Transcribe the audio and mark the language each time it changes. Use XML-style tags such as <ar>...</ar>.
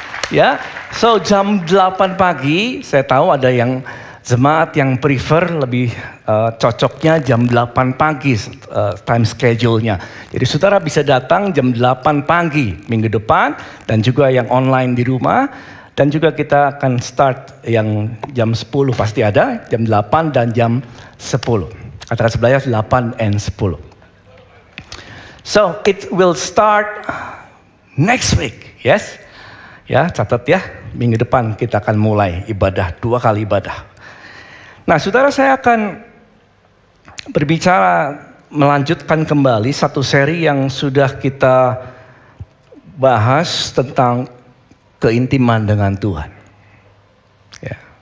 <id>Ya, so jam 8 pagi, saya tahu ada yang jemaat yang prefer lebih cocoknya jam 8 pagi time schedule-nya. Jadi saudara bisa datang jam 8 pagi minggu depan dan juga yang online di rumah. Dan juga kita akan start yang jam 10 pasti ada, jam 8 dan jam 10. Katakan sebelahnya 8 and 10.</id> <en>So it will start next week, yes?</en> <id>Ya, catat ya, minggu depan kita akan mulai ibadah 2 kali ibadah. Nah, saudara, saya akan berbicara melanjutkan kembali satu seri yang sudah kita bahas tentang keintiman dengan Tuhan. Ya.</id>